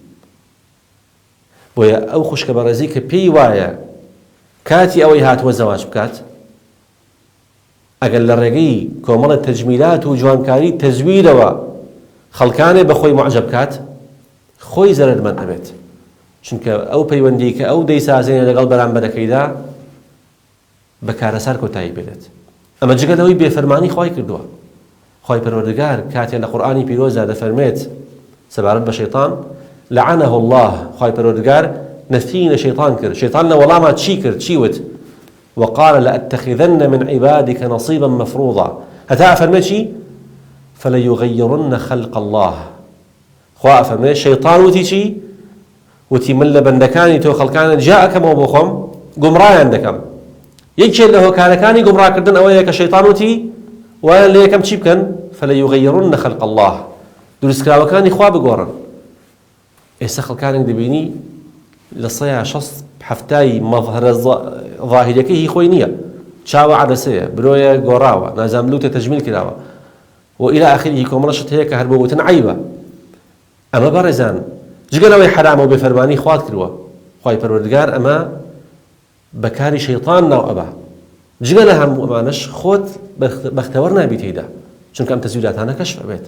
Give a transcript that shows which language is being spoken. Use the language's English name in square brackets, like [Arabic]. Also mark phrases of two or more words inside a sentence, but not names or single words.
[Central Kurdish] بۆیە ئەو خوشکە بەڕێزی کە پێی وایە کاتی ئەوەی هاتووە زەواج بکات، ئەگەر لە ڕێگەی کۆمەڵە تەجمیلات و جوانکاری تەزویرەوە خەڵکانێ بەخۆی معجەب کات، خۆی زەرمەند ئەبێت، چونکە ئەو پەیوەندی کە ئەو دەیسازێنێ لەگەڵ بەرامبەرەکەیدا بە کارەسار کۆتایی بێت. ئەمە جگەلەوەی بێفەرمانی خوای کردووە. خوای پەروەردگار کاتێک لە قورئانی پیرۆزدا دەفەرمێت سەبارەت بە شەیطان، [Arabic] لعنه الله، [Central Kurdish] خوای پەروەردگار نەفی لە شەیطان کرد. شەیطان لە وەڵاما چی کرد؟ چی وت؟ [Arabic] وقال لأتخذن من عبادك نصيبا مفروضا، [Central Kurdish] هەتا ئەفەرمێت چی؟ [Arabic] فليغيرن خلق الله. [Central Kurdish] خوا ئەفەرمێت شەیطان وتی چی؟ وتی من لە بەندەکانی تۆ خەڵکانت جائەکەمەوە بۆ خۆم گومڕایان دەکەم. یەکێک لە هۆکارەکانی گومڕاکردن ئەوەیە کە شەیطان وتی وایە لە یەکەم چی بکەن؟ [Arabic] فليغيرن خلق الله، [Central Kurdish] دروستکراوەکانی خوا بگۆڕن. ئێستا خەڵکانێک دەبینی لە 160 مەظهرە ظاهیرەکەی هی خۆی نییە، چاوە عەدەسەیە، برۆیە گۆڕاوە، نازام لوتە تەجمیل کراوە و [Arabic] إلى آخره [Central Kurdish] کۆمەڵە شت هەیە کە هەر بۆ وتن عەیبە. ئەمە بەڕێزان جگەلەوەی حرامە و بێفەرمانی خوات کردووە، خوای پەروەردگار ئەمە بەکاری شەیطان ناو ئەبا. جگە لە هەموو ئەمانەش خۆت بەختەوەر نابی تێیدا، چونکە ئەم تەزویراتانە کەشف ئەبێت.